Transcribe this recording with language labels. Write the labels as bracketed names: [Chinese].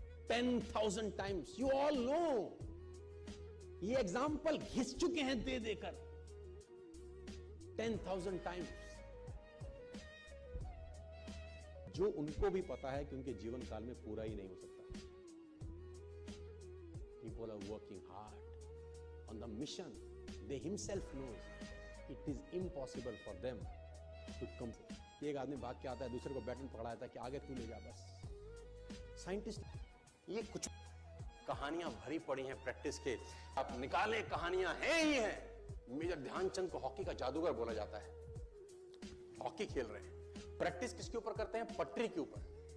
[Hindi] 10,000 times, [English] You all know. [Hindi] ये example घिस चुके हैं दे देकर 10,000 टाइम्स। जो उनको भी पता है कि उनके जीवन काल में पूरा ही नहीं हो सकता। [English] People are working hard on the mission. They himself knows it is impossible for them to come. [Hindi] एक आदमी भाग के आता है, दूसरे को बैटन पकड़ा देता है कि आगे तू ले जा बस। साइंटिस्ट, ये कुछ कहानियां भरी पड़ी हैं प्रैक्टिस के। आप निकाले कहानियां हैं ही हैं। मेजर ध्यानचंद को हॉकी का जादूगर बोला जाता है। हॉकी खेल रहे हैं, प्रैक्टिस किसके ऊपर करते हैं? पटरी के ऊपर।